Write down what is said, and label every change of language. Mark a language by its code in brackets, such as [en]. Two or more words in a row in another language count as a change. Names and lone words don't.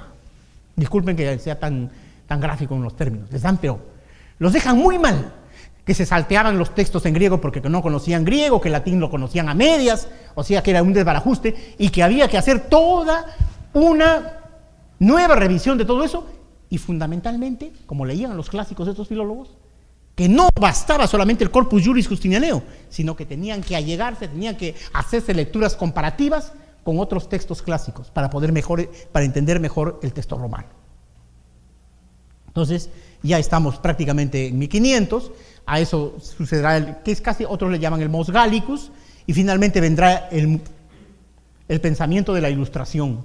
[es] Disculpen que sea tan gráfico en los términos, les dan pero, los dejan muy mal, que se salteaban los textos en griego porque no conocían griego, que el latín lo conocían a medias, o sea que era un desbarajuste, y que había que hacer toda una nueva revisión de todo eso, y fundamentalmente, como leían los clásicos de estos filólogos, que no bastaba solamente el [la] corpus juris [es] justinianeo, sino que tenían que allegarse, tenían que hacerse lecturas comparativas con otros textos clásicos para entender mejor el texto romano. Entonces, ya estamos prácticamente en 1500, a eso sucederá que es casi, otros le llaman el [la] Mos Gallicus, [es] y finalmente vendrá el pensamiento de la Ilustración.